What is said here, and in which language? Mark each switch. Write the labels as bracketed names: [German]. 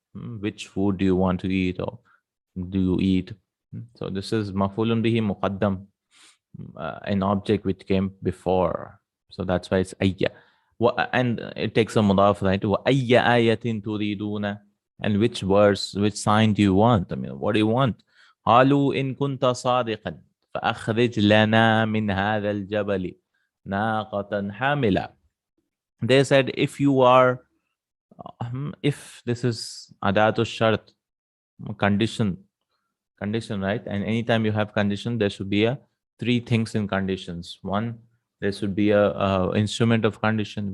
[English] Which food do you want to eat, or do you eat? So this is mafulun bihi muqaddam, an object which came before. So that's why it's ayya. And it takes a mudaf, right? Wa ayya ayatin turiduna. And which verse, which sign do you want? I mean, what do you want? [Arabic] قالوا إن كنت صادقا فأخرج لنا من هذا الجبل ناقة حاملة. [English] They said, if you are, if this is adatu shart, condition, right? And anytime you have condition, there should be three things in conditions. One, there should be a instrument of condition.